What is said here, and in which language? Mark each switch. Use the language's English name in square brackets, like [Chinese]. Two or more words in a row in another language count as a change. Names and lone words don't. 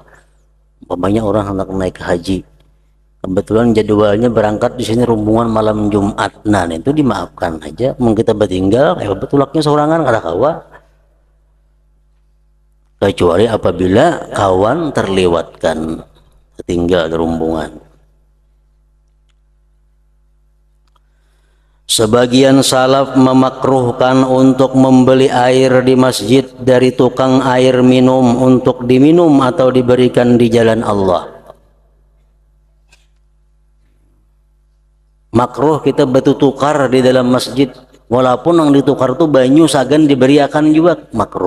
[Indonesian] Banyak orang hendak naik haji, kebetulan jadwalnya berangkat di sini rombongan malam Jumat, nah itu dimaafkan aja. Mungkin kita bertinggal kayak betulaknya [Banjar] sorangan kada kawa. [Indonesian] Kecuali apabila kawan terlewatkan, tertinggal di rombongan. Sebagian salaf memakruhkan untuk membeli air di masjid dari tukang air minum untuk diminum atau diberikan di jalan Allah. Makruh kita bertukar di dalam masjid, walaupun yang ditukar itu [Banjar] banyu sagan diberiakan [Indonesian] juga makruh.